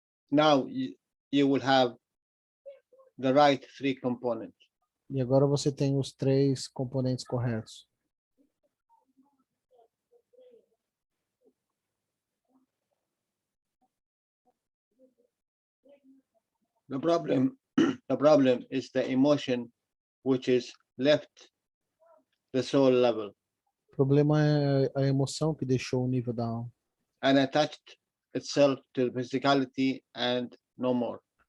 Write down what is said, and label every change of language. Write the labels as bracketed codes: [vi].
[en] Now you will have the right three components. [pt] E agora você tem os 3 componentes corretos. [en] The problem The problem is the emotion which is left the soul level [pt] O problema é a emoção que deixou o nível da alma. [en] and attached itself to the physicality and no more.